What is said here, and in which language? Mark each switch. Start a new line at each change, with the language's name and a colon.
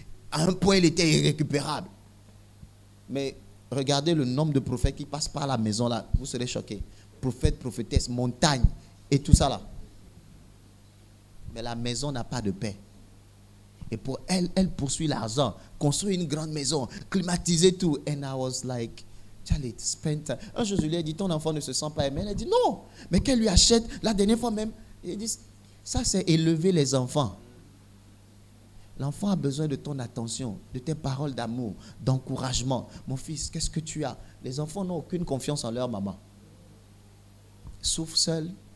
French: À un point, il était irrécupérable. Mais regardez le nombre de prophètes qui passent par la maison là, vous serez choqués. Prophètes, prophétesses, montagnes et tout ça là. Mais la maison n'a pas de paix. Et pour elle, elle poursuit l'argent, construit une grande maison, climatiser tout.
English: And I was like, Charlie, spend time.
French: Un jour, je lui ai dit, ton enfant ne se sent pas aimé. Elle a dit, non. Mais qu'elle lui achète, la dernière fois même, il dit, ça c'est élever les enfants. L'enfant a besoin de ton attention, de tes paroles d'amour, d'encouragement. Mon fils, qu'est-ce que tu as? Les enfants n'ont aucune confiance en leur maman. Souffrent seuls.